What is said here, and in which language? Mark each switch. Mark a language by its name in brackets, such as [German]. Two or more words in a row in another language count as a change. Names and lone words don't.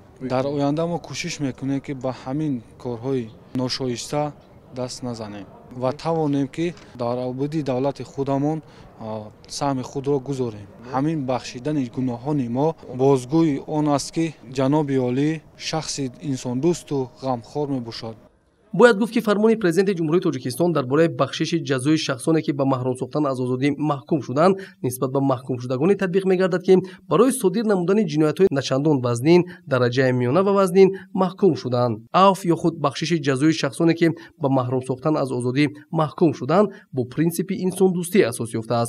[Persian] در آینده ما کوشش میکنیم که با همین کارهای ناشایسته دست نزنیم و توانیم که در آبادی دولت خودمان سهم خود را گذاریم. همین بخشیدن گناهان ما بازگوی آن است که جناب عالی شخص انسان دوست و غمخوار می باشد. [Tajik] бояд гуфт ки фармони президенти ҷумҳурии Тоҷикистон дар бораи бахшиши ҷазои шахсоне ки ба маҳрум сохтан аз озодӣ маҳкум шуданд нисбат ба маҳкумшудагоне татбиқ мегардад ки барои содир намудани ҷиноятҳои начандон вазнин, дараҷаи миёна ва вазнин маҳкум шуданд. аф ё худ бахшиши ҷазои шахсоне ки ба маҳрум сохтан аз озодӣ маҳкум шуданд бо принсипи инсондӯстӣ асос ёфтааст.